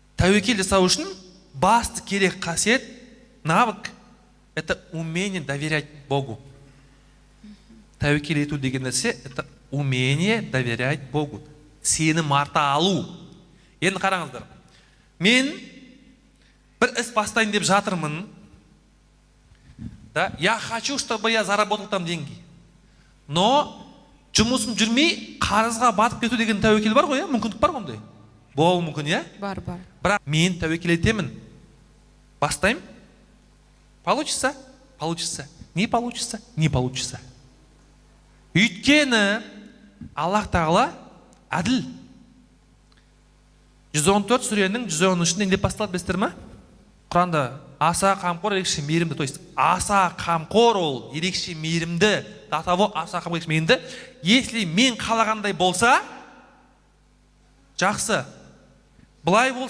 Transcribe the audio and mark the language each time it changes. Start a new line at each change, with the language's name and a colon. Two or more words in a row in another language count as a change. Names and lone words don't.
Kazakh: тәуекел жасау үшін басты керек қасиет,
Russian: навык, это умение доверять Богу.
Kazakh: Тәуекел ету деген нәрсе,
Russian: это умение доверять Богу.
Kazakh: Сенім арта алу. Енді қараңыздар. Мен бір іс бастайын деп жатырмын.
Russian: Да, я хочу, чтобы я заработал там деньги.
Kazakh: Но жұмысым жүрмей, қарызға батып кету деген тәуекел бар ғой, мүмкіндік бар ондай. Болуы мүмкін, иә? Бар. Бірақ мен тәуекел етемін. Бастаймын.
Russian: Получится? Получится. Не получится? Не получится.
Kazakh: Өйткені Аллах Тағала әділ. 114 сүренің 113-інде деп басталады білесіздер ме? Құранда аса қамқор, ерекше мейірімді.
Russian: То есть
Kazakh: аса қамқор ол, ерекше мейірімді.
Russian: До того
Kazakh: аса қамқор, ерекше мейірімді. Если мен қалағандай болса, жақсы. Былай болса